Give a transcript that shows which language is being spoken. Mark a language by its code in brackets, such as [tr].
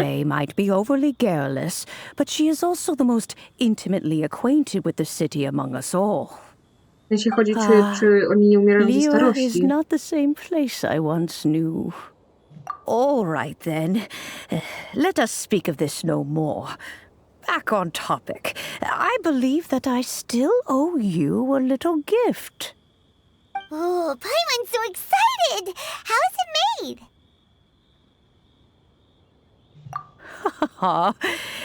[en] Yanfei might be overly garrulous, but she is also the most intimately acquainted with the city among us all. [pl] Jeśli chodzi, czy oni nie umierają ze [en] Liyue is [pl] starości. [en] not the same place I once knew. All right, then. Let us speak of this no more. Back on topic. I believe that I still owe you a little gift. Oh, Paimon's so excited! How is it made?